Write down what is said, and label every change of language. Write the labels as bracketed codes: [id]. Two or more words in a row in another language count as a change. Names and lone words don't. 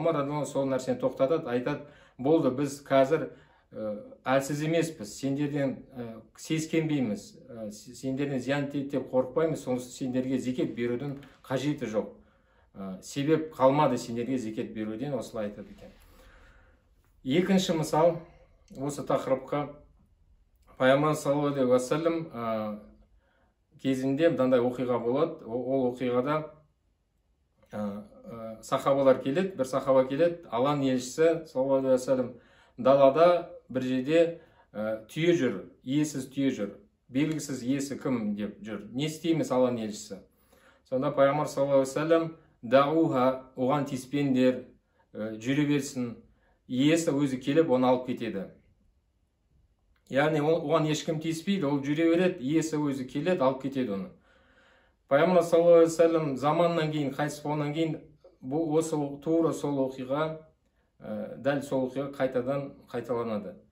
[kk] Омар [ar] رضي الله عنه [kk] сол нәрсені тоқтатады, айтады, болды, біз қазір әлсіз емеспіз, сендерден сескенбейміз, сендерден зиян тиеді деп қорықпаймыз, сонысы сендерге зекет берудің қажеті жоқ. Себеп қалмады сендерге зекет беруден, осылай айтады екен. Екінші мысал, осы тақырыпқа Пайғамбар [ar] صلى الله عليه وسلم [kk] кезінде мынандай оқиға болады. Ол оқиғада сахабалар келеді, бір сахаба келеді, Алланың елшісі [ar] صلى الله عليه وسلم [kk] далада бір жерде түйе жүр, иесіз түйе жүр, белгісіз иесі кім деп жүр. Не істейміз Алланың елшісі? Сонда Пайғамбар [ar] صلى الله عليه وسلم [kk] дауха, оған тиіспеңдер, жүре берсін, иесі өзі келіп оны алып кетеді. Яғни оған ешкім тиіспейді, ол жүре береді, иесі өзі келеді, алып кетеді оны. Пайғамбар [ar] صلى الله عليه وسلم [kk] заманнан кейін, қайтыс болғаннан кейін, осы тура сол оқиға, дәл сол оқиға қайтадан қайталанады.